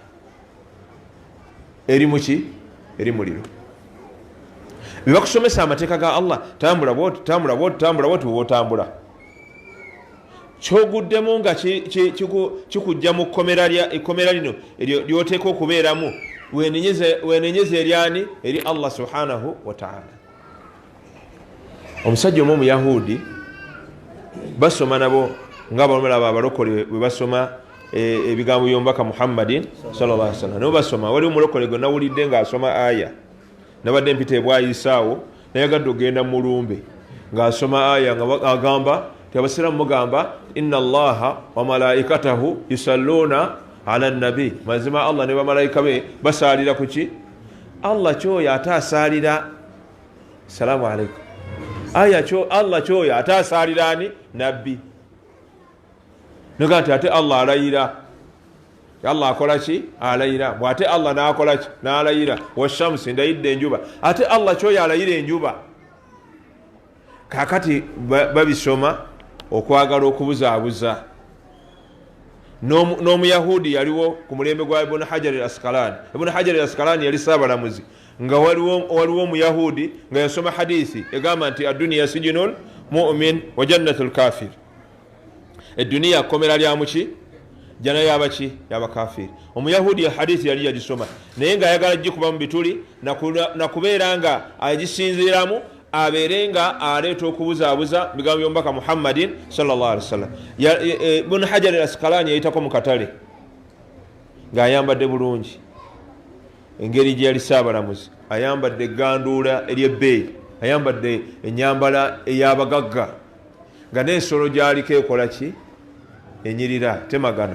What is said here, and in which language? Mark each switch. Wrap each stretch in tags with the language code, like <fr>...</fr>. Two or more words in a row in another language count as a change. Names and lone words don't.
<lg>eri muki eri muliro bebakusomesa amateeka ga Allah tambula bwoti bwotambula kyoguddemu nga kikujja mu kkomera lino lyoteeka okubeeramu wenenyeza eryani eri Allah</lg> <ar>سبحانه وتعالى.</ar> <lg>Omusajja omu Omuyahudi basoma nabo ng'abalala abalokole bwe basoma ebigambo by'omubaka Muhammadin</lg> <ar>صلى الله عليه وسلم.</ar> <lg>Nabo basoma wali omulokole gwe nawulidde ng'asoma aya nabadde mpita ebwayisaawo nayagadde ogenda mu lumbe ng'asoma aya nga agamba abasiraamu mugamba</lg> <ar>إن الله وملائكته يصلون على النبي,</ar> <lg>mazima Allah ne bamalayika be basaalira kuki Allah kyoyo ate asaalira</lg> <ar>سلام عليكم</ar> <lg>aya kyo Allah kyoyo ate asaalira ani nabbi nogati ate Allah alayira Allah akola ki alayira bwate Allah n'akola ki n'alayira washamsi ndayidde enjuba ate Allah kyoyo alayira enjuba. Kakati babisoma okwagala okubuzaabuza. N'Omuyahudi yaliwo ku mulembe gwa Ibn Hajar al-Asqalani. Ibn Hajar al-Asqalani yali saabalamuzi nga waliwo Omuyahudi nga yasoma hadithi egamba nti</lg> <ar>الدنيا سجن المؤمن وجنة الكافر.</ar> <lg>Eduniya komera lya muki jana yabaki yabakafiri. Omuyahudi hadithi yali yagisoma naye nga ayagala gikuba mu bituli nakubeera nga agisinziiramu aberenga aleeta okubuzaabuza bigambo by'omubaka Muhammadin</lg> <ar>صلى الله عليه وسلم.</ar> <lg>Ibn Hajar al-Asqalani yayitako mu katale ng'ayambadde bulungi engeri gye yali saabalamuzi, ayambadde egganduula ery'ebbeeyi, ayambadde ennyambala ey'abagagga nga n'ensolo gy'aliko ekola ki enyirira temagana.</lg>